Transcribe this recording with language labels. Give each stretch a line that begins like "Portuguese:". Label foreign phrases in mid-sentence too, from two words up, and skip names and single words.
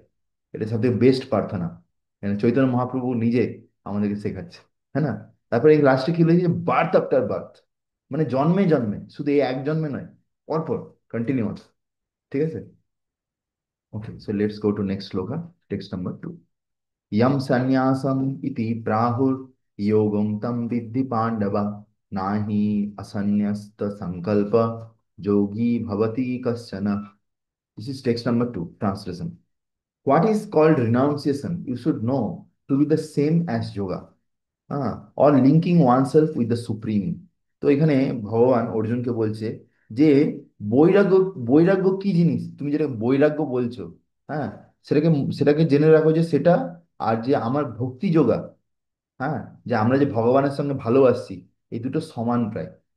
Bangla: এটা সবথেকে বেস্ট প্রার্থনা। চৈতন্য মহাপ্রভু নিজে আমাদেরকে শেখাচ্ছে। হ্যাঁ না? তারপরে এই লাস্টে কি লিখেছে?
English: birth after birth,
Bangla: মানে জন্মে জন্মে, শুধু এই এক জন্মে নয়, পরপর, কন্টিনিউয়াস। ঠিক আছে।
English: okay, so let's go to next shloka, text number 2.
Sanskrit: यम संन्यासम इति प्राहुर योगं तम विद्धि पांडव नाहि असन्न्यस्त संकल्प योगी भवति कश्चन।
English: this is text number 2 translation. What is called renunciation you should know to be the same as yoga, or linking oneself with the supreme।
Bangla: তো এখানে ভগবান অর্জুনকে বলছে যে বৈরাগ্য, বৈরাগ্য কি জিনিস, তুমি যেটা বৈরাগ্য বলছো, হ্যাঁ, সেটাকে সেটাকে জেনে রাখো যে সেটা, আর যে আমার ভক্তি যোগা, হ্যাঁ, যে আমরা যে ভগবানের সঙ্গে ভালোবাসছি, এই দুটো সমান প্রায়।